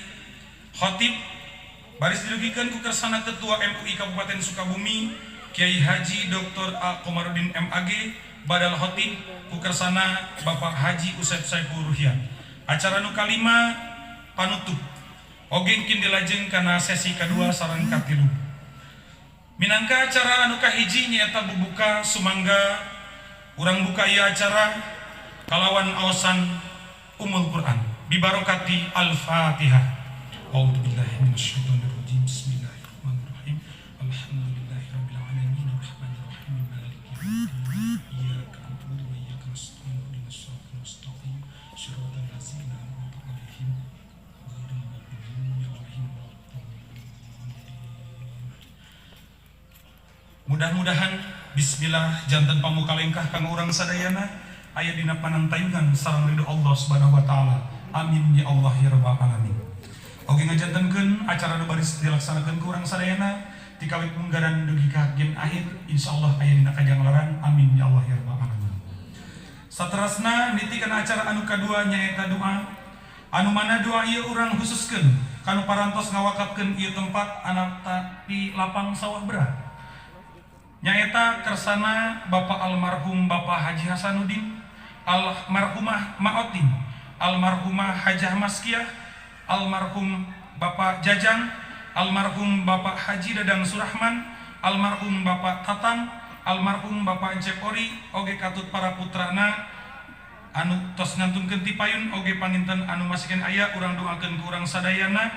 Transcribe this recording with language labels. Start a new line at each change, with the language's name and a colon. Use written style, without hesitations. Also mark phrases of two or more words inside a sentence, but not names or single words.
Sundanese: Khotib baris didugikeun ku kersana Ketua MUI Kabupaten Sukabumi Kiai Haji Dr. A. Komarudin MAG. Badal khotib ku kersana Bapak Haji Usep Saiful Ruhyan. Acara nu kalima panutup oge engkin dilajeng kana sesi kedua sareng katilu. Minangka acara anu kahiji nyaeta bubuka sumangga urang buka ieu acara kalawan aosan Ummul Quran bibarokati Al-Fatihah.
Arabic: أعوذ بالله من الشيطان الرجيم. بسم الله الرحمن الرحيم. الحمد لله رب العالمين الرحمن الرحيم مالك يوم الدين. إياك نعبد وإياك نستعين اهدنا الصراط المستقيم صراط الذين أنعمت عليهم غير المغضوب عليهم ولا الضالين.
Sundanese: Mudah-mudahan bismillah janten pamuka lengkah kanggo urang sadayana aya dina panantayunan sareng ridho Allah
Arabic: سبحانه وتعالى. آمين يا الله يا رب العالمين.
Sundanese: Oge ngajantenkeun acara nu baris dilaksanakeun ku urang sadayana ti kawit munggaran dugi ka gen akhir insyaallah aya dina kajanglaran.
Arabic: آمين يا الله يا رب العالمين.
Sundanese: Saterasna nitikeun acara anu kadua nyaeta doa. Anu mana doa ieu urang khususkeun kanu parantos ngawakafkeun ieu tempat anak di lapang sawah berat. Nyaeta kersana Bapak almarhum Bapak Haji Hasanuddin, almarhumah Ma'otin, almarhumah Hajah Maskiah, almarhum Bapak Jajang, almarhum Bapak Haji Dadang Surahman, almarhum Bapak Tatang, almarhum Bapak Cepori, oge katut para putrana anu tos ngantunkeun ti payun, oge panginten anu masikeun aya urang doakeun ku urang sadayana.